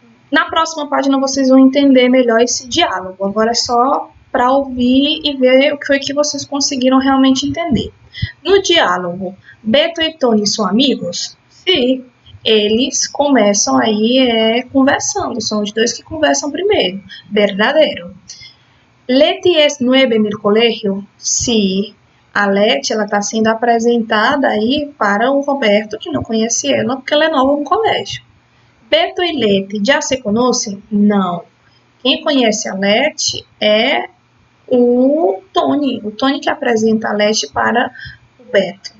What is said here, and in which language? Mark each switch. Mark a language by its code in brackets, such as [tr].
[pt] Na próxima página vocês vão entender melhor esse diálogo. Agora é só para ouvir e ver o que foi que vocês conseguiram realmente entender. No diálogo, Beto e Tony são amigos? Sim. Eles começam aí conversando. São os dois que conversam primeiro. Verdadeiro. [es] Leti es nueva en el colegio? [pt] Sim. A Leti está sendo apresentada aí para o Roberto, que não conhece ela, porque ela é nova no colégio. Beto e Leti já se conhecem? Não. Quem conhece a Leti é o Tony que apresenta a Leti para o Beto.